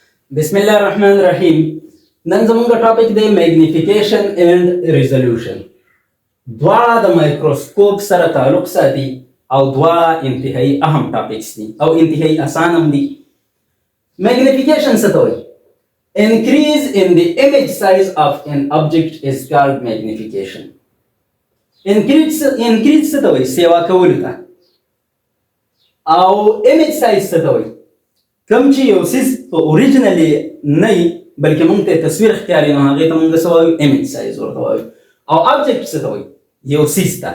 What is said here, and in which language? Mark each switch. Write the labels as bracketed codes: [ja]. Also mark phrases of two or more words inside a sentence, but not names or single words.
[ps] بسم الله الرحمن الرحیم. نن زموږ ټاپک دی [en] magnification and resolution. [ps] دواړه د مایکروسکوپ سره تعلق ساتي او دواړه انتهایی اهم ټاپکس دي او انتهایی اسان هم دي. میگنیفیکیشن څه ته وایي؟ [en] Increase in the image size of an object is called magnification. [ps] Increase څه ته وایي؟ سیوا کولو ته. او [en] image size [ps] څه ته وایي؟ کوم چې یو څیز په اوریجنلی نه وي بلکې موږ ته تصویر ښکاري نو هغې ته موږ څه وایو؟ [en] image size [ps] ورته وایو. او object څه ته وایي؟ یو څیز ته.